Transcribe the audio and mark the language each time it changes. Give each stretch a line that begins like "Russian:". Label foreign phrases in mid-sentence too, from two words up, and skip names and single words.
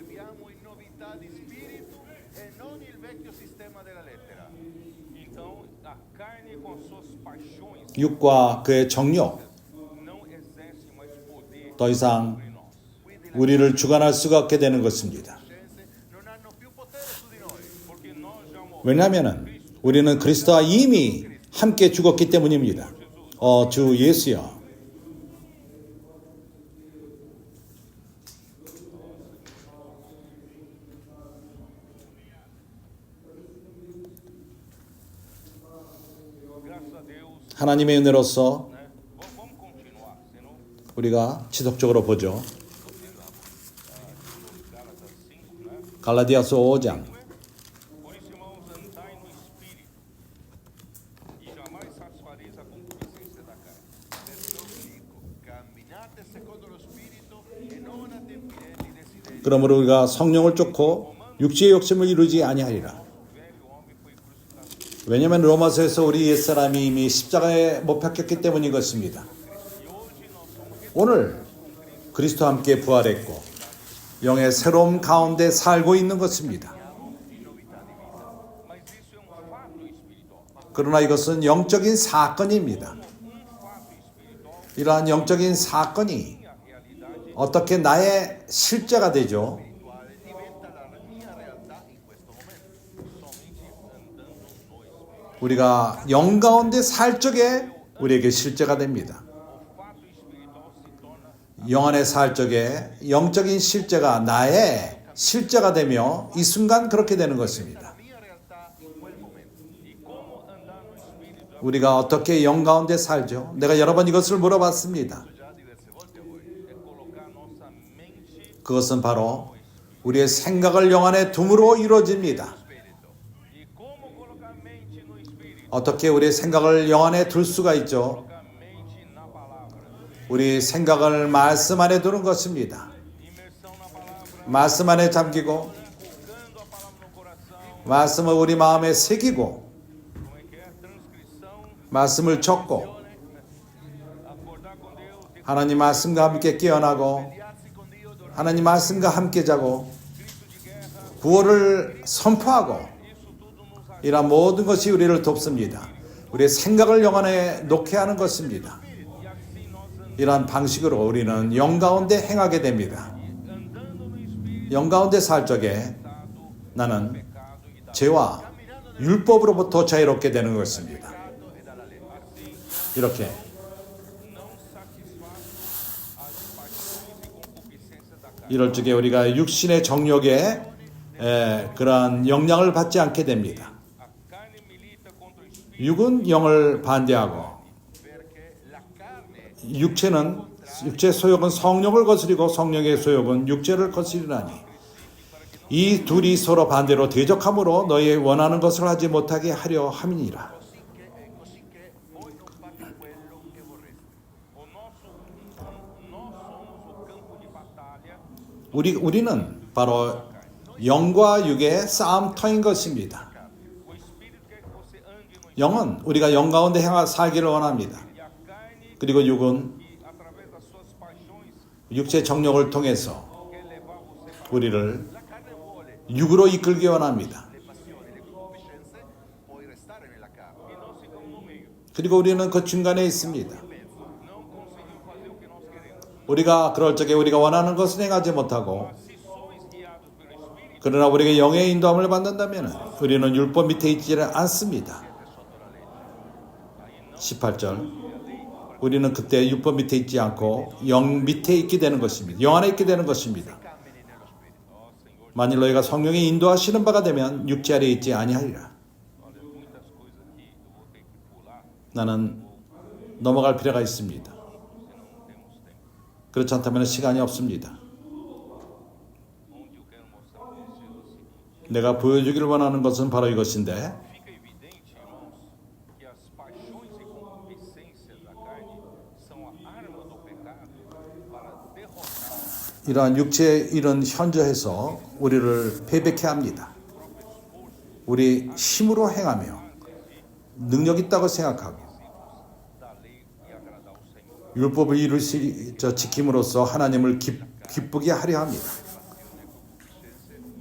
Italian: Andiamo in novità di spirito e non il vecchio sistema della lettera.
Portuguese: Então, a carne com as suas paixões
Korean: 육과 그의 정욕,
Portuguese: não exerce mais poder
Korean: 더 이상
Portuguese: sobre nós.
Korean: 우리를 주관할 수가 없게 되는 것입니다.
Italian: Scienze non hanno più potere su di noi.
Portuguese: Porque nós já morremos.
Korean: 왜냐하면 우리는 그리스도와 이미 함께 죽었기 때문입니다. 주 예수여.
Portuguese: Graças a Deus,
Korean: 하나님의 은혜로서
Portuguese: né? Vamos continuar, senão
Korean: 우리가 지속적으로 보죠.
Portuguese: Gálatas 5, né?
Korean: 갈라디아서 5장.
Portuguese: Por isso, irmãos, andai no Espírito, e jamais satisfareis a concupiscência da carne. Verso 5.
Italian: Camminate secondo lo spirito e non adempirete i desideri.
Korean: 그러므로 우리가 성령을 쫓고 육체의 욕심을 이루지 아니하리라.
Portuguese: Velho homem foi crucificado.
Korean: 왜냐하면 로마서에서 우리 옛사람이 이미 십자가에 못 박혔기 때문인 것입니다. 오늘 그리스도와 함께 부활했고 영의 새로움 가운데 살고 있는 것입니다.
Portuguese: Mas isso é fato espiritual.
Korean: 그러나 이것은 영적인 사건입니다.
Portuguese: Fato espiritual
Korean: 이러한 영적인 사건이
Portuguese: é a realidade
Korean: 어떻게 나의 실제가 되죠?
Italian: Quale diventa la mia realtà in questo momento.
Portuguese: somente andando no Espírito.
Korean: 우리가 영 가운데 살 적에 우리에게 실제가 됩니다.
Portuguese: O fato espiritual se torna
Korean: 영 안에 살 적에 영적인 실제가 나의 실제가 되며 이 순간 그렇게 되는 것입니다.
Italian: La mia realtà in quel momento.
Portuguese: e como andar no Espírito
Korean: 우리가 어떻게 영 가운데 살죠? 내가 여러 번 이것을 물어봤습니다.
Italian: Già diverse volte a voi.
Portuguese: é colocar nossa mente
Korean: 그것은 바로 우리의 생각을 영 안에 둠으로 이루어집니다.
Italian: Spirito.
Portuguese: e como colocar mente no Espírito,
Korean: 어떻게 우리의 생각을 영 안에 둘 수가 있죠?
Portuguese: colocar mente na palavra,
Korean: 우리 생각을 말씀 안에 두는 것입니다.
Portuguese: imersão na palavra,
Korean: 말씀 안에 잠기고
Portuguese: colocando a palavra no coração,
Korean: 말씀을 우리 마음에 새기고
Portuguese: como é que é? Transcrição,
Korean: 말씀을 적고
Portuguese: acordar com Deus, ter
Korean: 하나님 말씀과 함께 깨어나고
Italian: Piazzi con Dio, dormire
Korean: 하나님 말씀과 함께 자고
Portuguese: grito de guerra,
Korean: 구호를 선포하고
Portuguese: isso tudo nos ajuda.
Korean: 이러한 모든 것이 우리를 돕습니다. 우리의 생각을 영 안에 놓게 하는 것입니다.
Portuguese: E assim nós
Korean: 이러한 방식으로 우리는 영 가운데 행하게 됩니다.
Portuguese: andando no Espírito,
Korean: 영 가운데 살 적에
Portuguese: estado,
Korean: 나는
Portuguese: pecado e da
Korean: 죄와 율법으로부터 자유롭게 되는 것입니다. 이렇게
Portuguese: não satisfaz as paixões e concupiscências da carne.
Korean: 이럴 적에 우리가 육신의 정욕에 그러한 영향을 받지 않게 됩니다.
Portuguese: A carne milita contra o Espírito,
Korean: 육은 영을 반대하고
Italian: perché la carne
Korean: 육체의 소욕은 성령을 거스리고 성령의 소욕은 육체를 거스리나니 이 둘이 서로 반대로 대적함으로 너희 원하는 것을 하지 못하게 하려 함이니라.
Italian: così che voi non fate quello che vorreste.
Portuguese: nós somos o campo de batalha
Korean: 우리는 바로 영과 육의 싸움터인 것입니다.
Portuguese: o Espírito quer que você ande no
Korean: 영은 우리가 영 가운데 살기를 원합니다.
Portuguese: e a carne
Korean: 그리고 육은
Portuguese: que através das suas paixões
Korean: 육체 정욕을 통해서
Portuguese: quer levar você para
Korean: 우리를
Italian: La carne vuole
Korean: 육으로 이끌기 원합니다.
Italian: le passioni, le concupiscenze, puoi restare nella carne.
Portuguese: e nós ficamos no meio.
Korean: 그리고 우리는 그 중간에 있습니다.
Portuguese: Não conseguimos fazer o que nós queremos.
Korean: 우리가 그럴 적에 우리가 원하는 것을 행하지 못하고
Portuguese: Se sois guiados pelo Espírito,
Korean: 그러나 우리가 영의 인도함을 받는다면 우리는 율법 밑에 있지를 않습니다. 18절 우리는 그때 율법 밑에 있지 않고 영 밑에 있게 되는 것입니다. 영 안에 있게 되는 것입니다.
Italian: Cammini nello spirito.
Korean: 만일 너희가 성령의 인도하시는 바가 되면 육체 아래에 있지 아니하리라.
Portuguese: olha, muitas coisas aqui eu vou ter que pular,
Korean: 나는 넘어갈 필요가 있습니다.
Portuguese: senão não temos tempo.
Korean: 그렇지 않다면 시간이 없습니다.
Portuguese: Onde eu quero mostrar para vocês o seguinte:
Korean: 내가 보여주기를 원하는 것은 바로 이것인데
Portuguese: fica evidente, irmãos, que as paixões e concupiscências da carne são a arma do pecado para derrotar
Korean: 이러한 육체의 일은 현저해서 우리를 패배케 합니다. 우리 힘으로 행하며 능력 있다고 생각하고
Portuguese: da lei e agradar ao Senhor.
Korean: 율법을 지킴으로써 하나님을 기쁘게 하려 합니다.